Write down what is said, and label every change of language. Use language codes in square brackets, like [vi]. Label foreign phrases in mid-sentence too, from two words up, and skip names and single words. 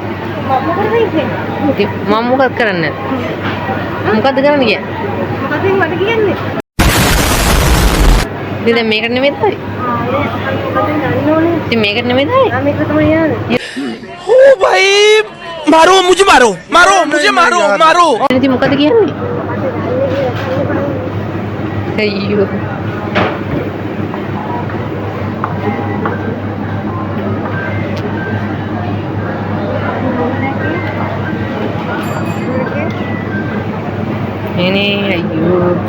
[si] මම මොකද වෙන්නේ? මම මොකද කරන්නේ? මොකද්ද කරන්න කියන්නේ? මොකද මට කියන්නේ? ඉතින් දැන් මේකට නෙමෙයිද හරි? මොකද යන්න ඕනේ? ඉතින් මේකට නෙමෙයිද හරි? ආ මේක තමයි යන්නේ. [hi] ओ भाई मारो मुझे मारो मारो मुझे मारो मारो [si] ඉතින් මොකද කියන්නේ? අයියෝ. එනේ අයියෝ.